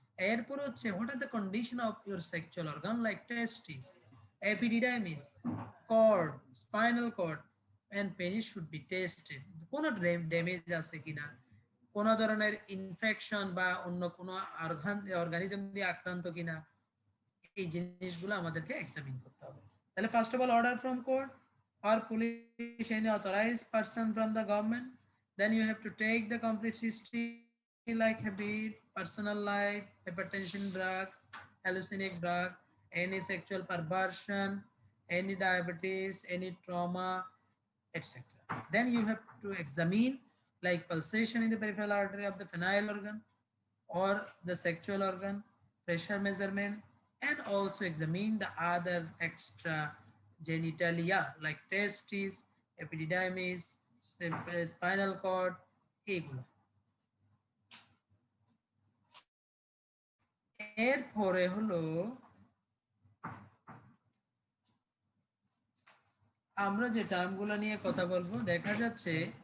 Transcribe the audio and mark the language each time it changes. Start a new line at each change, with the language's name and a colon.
Bangla: এরপর হচ্ছে
English: What are the condition of your sexual organ like testis, epididymis, cord, spinal cord and penis should be tested.
Bangla: কোনো damage আছে কিনা, কোন ধরনের ইনফেকশন বা অন্য কোনো অর্গানিজম দিয়ে আক্রান্ত কিনা, এই জিনিসগুলো আমাদেরকে এক্সামিন করতে হবে। তাহলে
English: First of all order from court or police, any authorized person from the government. Then you have to take the complete history like habit, personal life, hypertension drug, hallucinogenic drug, any sexual perversion, any diabetes, any trauma, etc. Then you have to examine like pulsation in the peripheral artery of the penile organ or the sexual organ, pressure measurement, and also examine the other extra genitalia like testes, epididymis, spinal cord,
Bangla: এগুলো। এরপরে হলো আমরা যে টার্মগুলো নিয়ে কথা বলবো, দেখা যাচ্ছে